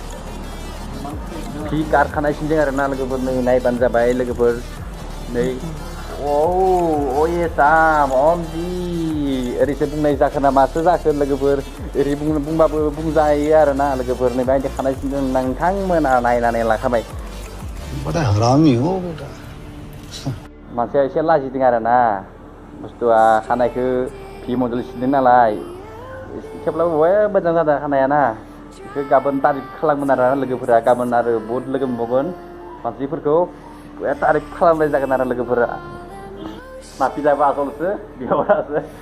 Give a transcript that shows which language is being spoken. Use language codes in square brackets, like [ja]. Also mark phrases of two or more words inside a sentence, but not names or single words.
[brx] पि कार खानाय सिनदों आरोना लोगोफोर नै नायबानो जाबाय लोगोफोर नै साम अमजि ओरैसो बुंनाय जाखो ना मासो जाखो लोगोफोर ओरै बुंबाबो बुंजायो आरोना लोगोफोर नै बायदि खानाय सिनदों नोंथांमोना नायनानै लाखाबाय [hi] बड़ा हरामी हो बेटा [brx] मानसिया एसे लाजिदों आरोना बुस्थुआ खानायखौ भि मडेल सिनदों नालाय थेवब्लाबो मोजां जादों खानाया ना बेखौ गाबोन तारिफ खालामगोन आरो लोगोफोरा गाबोन आरो बहुद लोगो मोनबावगोन मानसिफोरखौ तारिफ खालामनाय जागोन आरो लोगोफोरा नापिताबो आसलसो बिहरासो